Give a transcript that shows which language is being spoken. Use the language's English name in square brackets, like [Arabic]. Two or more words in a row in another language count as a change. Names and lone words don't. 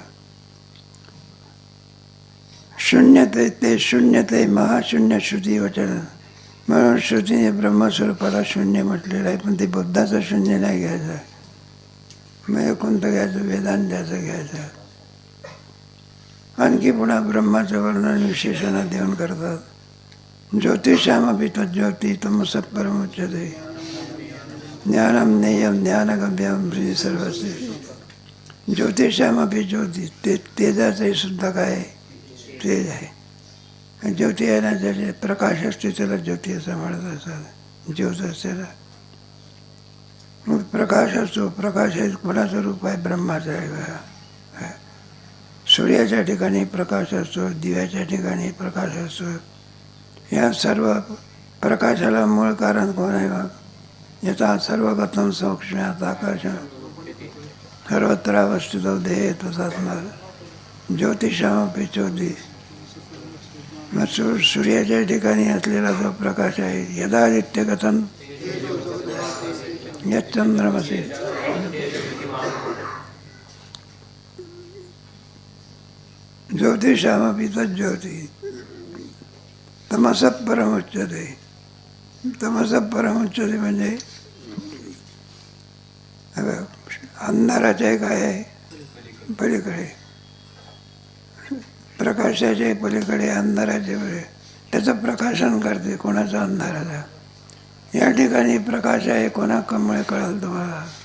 [Marathi] शून्यते ते शून्यते महाशून्य श्रुती वचन. म्हणून श्रुतीने ब्रह्मस्वरूपाला शून्य म्हटलेलं आहे. पण ते बुद्धाचं शून्य नाही घ्यायचं. मग कोणतं घ्यायचं? वेदांताचं घ्यायचं. आणखी पुन्हा ब्रह्माचं वर्णन विशेषण देऊन करतात. [Sanskrit] ज्योतिषामपि तज्ज्योति तमसः परमुच्यते. ज्ञानम नेयम ज्ञानगम्यम ब्रह्म सर्वस्य. ज्योतिषामपि ज्योती. [Marathi] ते तेजाचंही सुद्धा काय? तेज आहे. ज्योती आहे ना, ज्याचे प्रकाश असते त्याला ज्योती असं म्हणत असतात. ज्योत असते. मग प्रकाश असतो. प्रकाश हे कोणाचं रूप आहे? ब्रह्माचं आहे. सूर्याच्या ठिकाणी प्रकाश असतो, दिव्याच्या ठिकाणी प्रकाश असतो. या सर्व प्रकाशाला मूळ कारण कोण आहे? मग याचा [Sanskrit] सर्वगतम सौक्ष्म्यात आकर्षण सर्वत्र अवस्थितो देहे तथात्मा ज्योतिषामपि ज्योती. [Marathi] मग सूर्याच्या ठिकाणी असलेला जो प्रकाश आहे, [Sanskrit] यदादित्यगतम यच्चंद्रमसि. ज्योतिषामपि तज्ज्योति तमसः परमुच्यते. तमसः परमुच्यते [Marathi] म्हणजे अंधाराचे काय आहे? पलीकडे. प्रकाशाचे पलीकडे, अंधाराचे पलीकडे. त्याचं प्रकाशन करते. कोणाचा? अंधाराचा. या ठिकाणी प्रकाश आहे, कोणामुळे कळेल तुम्हाला?